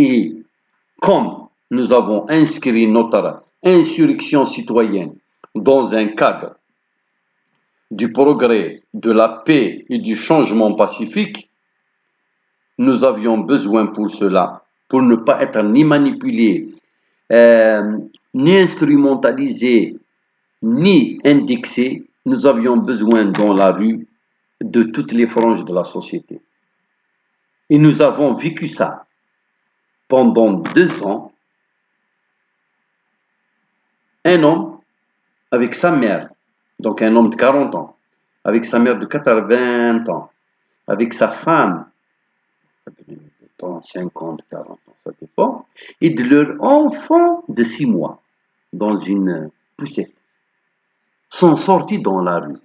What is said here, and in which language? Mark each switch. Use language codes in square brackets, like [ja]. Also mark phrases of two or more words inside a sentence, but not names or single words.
[fr] Et comme nous avons inscrit notre insurrection citoyenne dans un cadre du progrès, de la paix et du changement pacifique, nous avions besoin pour cela, pour ne pas être ni manipulés, ni instrumentalisés, ni indexés, nous avions besoin dans la rue de toutes les franges de la société. Et nous avons vécu ça pendant 2 ans. Un homme avec sa mère, donc un homme de 40 ans, avec sa mère de 80 ans, avec sa femme, 50, 40 ans, ça dépend, et de leur enfant de 6 mois, dans une poussette, sont sortis dans la rue.